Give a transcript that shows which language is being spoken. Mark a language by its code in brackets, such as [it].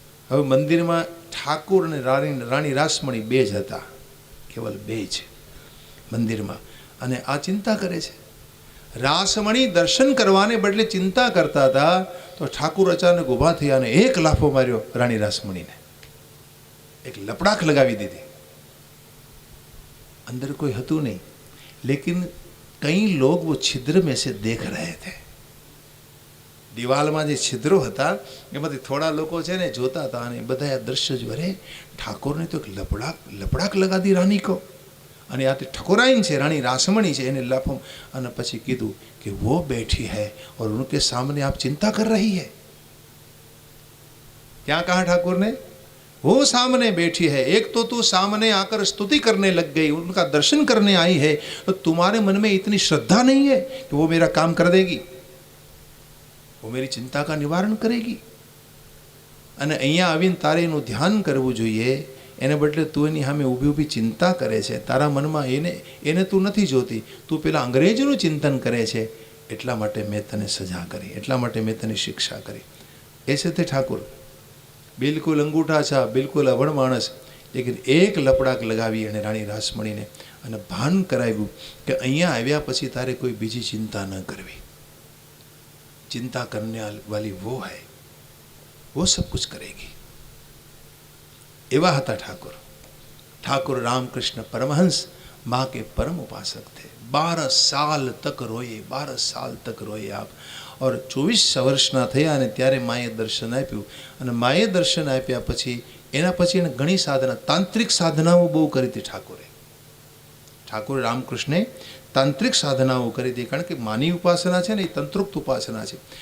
[gu] હવે મંદિરમાં ઠાકોર અને રાણી રાસમણી બે જ હતા, કેવલ બે જ મંદિરમાં. અને આ ચિંતા કરે છે. રાસમણી દર્શન કરવાને બદલે ચિંતા કરતા હતા તો ઠાકુર અચાનક ઊભા થયા અને એક લાફો માર્યો રાણી રાસમણીને, એક લપડાક લગાવી દીધી. [hi] अंदर कोई हतु नहीं, लेकिन कई लोग वो छिद्र में से देख रहे थे. [gu] દિવાલમાં જે છિદ્રો હતા એમાંથી થોડા લોકો છે ને જોતા હતા અને બધા આ દ્રશ્ય જો, અરે ઠાકોરને તો એક લપડાક [hi] લગા દી રાની કો. [gu] અને આ ઠકોરાઈન છે, રાણી રાસમણી છે, એને લાફો. અને પછી કીધું કે [hi] वो बैठी है और उनके सामने आप चिंता कर रही है. क्या कहा ठाकुर ने? वो सामने बैठी है, एक तो तू सामने आकर स्तुति करने लग गई, उनका दर्शन करने आई है, तो तुम्हारे मन में इतनी श्रद्धा नहीं है कि वो मेरा काम कर देगी, वो मेरी चिंता का निवारण करेगी. [gu] અને અહીંયા આવીને તારે એનું ધ્યાન કરવું જોઈએ. એને બદલે તું એની સામે ઊભી ઊભી ચિંતા કરે છે. તારા મનમાં એને તું નથી જોતી, તું પેલા અંગ્રેજોનું ચિંતન કરે છે. એટલા માટે મેં તને સજા કરી, એટલા માટે મેં તને શિક્ષા કરી. એ છે તે ઠાકોર. બિલકુલ અંગૂઠા છા, બિલકુલ અભણ માણસ, લેકિન એક લપડાક લગાવી અને રાણી રાસમણીને અને ભાન કરાવ્યું કે અહીંયા આવ્યા પછી તારે કોઈ બીજી ચિંતા ન કરવી. [hi] चिंता करने वाली वो है, वो सब कुछ करेगी. [gu] एवा हता ठाकुर. [hi] ठाकुर रामकृष्ण परमहंस माँ के परम उपासक थे. 12 साल तक रोए, 12 साल तक रोए आप. और [gu] 24 વર્ષના થયા અને ત્યારે માએ દર્શન આપ્યું. અને માએ દર્શન આપ્યા પછી એના પછી એને ઘણી સાધના, તાંત્રિક સાધનાઓ બહુ કરી હતી ઠાકોરે. ઠાકોર રામકૃષ્ણે તાંત્રિક સાધનાઓ કરી હતી. કારણ કે માની ઉપાસના છે ને એ તંત્રોક્ત ઉપાસના છે.